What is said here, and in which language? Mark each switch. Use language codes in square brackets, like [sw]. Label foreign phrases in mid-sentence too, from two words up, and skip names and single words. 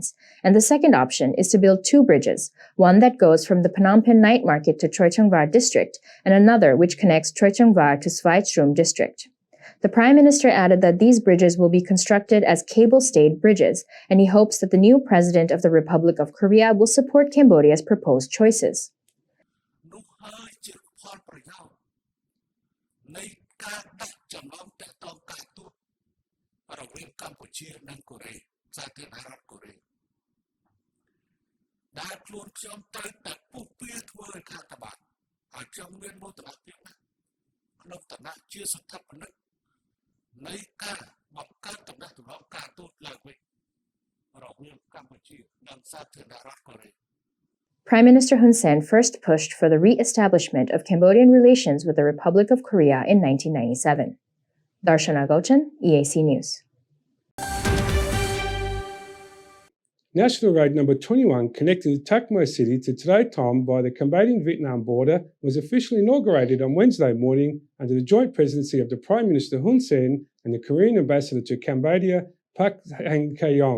[en] And the second option is to build two bridges, one that goes from the Phnom Penh Night Market to Choi Chung Var District, and another which connects Choi Chung Var to Svay Trom District. The Prime Minister added that these bridges will be constructed as cable-stayed bridges, and he hopes that the new President of the Republic of Korea will support Cambodia's proposed choices. [km] នៃការដាក់ចំណងតាក់ទងការទូតរវាងកម្ពុជានិងកូរ៉េសាធារណរដ្ឋកូរ៉េដែលខ្លួនខ្ញុំត្រូវតែពុះពៀធ្វើឲ្យខាតបាត់ហើយខ្ញុំមានមោទនភាពណាស់ក្នុងឋានៈជាស្ថាបនិកនៃការបង្កើតតំណែងទំនងការទូតឡើងវិញរវាងកម្ពុជានិងសាធារណរដ្ឋកូរ៉េ [en] Prime Minister Hun Sen first pushed for the re-establishment of Cambodian relations with the Republic of Korea in 1997. Darshana Gochan, EAC News. National Road number 21, connecting Tak Mo City to Tra Thom by the Cambodian-Vietnam border, was officially inaugurated on Wednesday morning under the joint presidency of the Prime Minister Hun Sen and the Korean ambassador to Cambodia, Park Hang-kaeyong.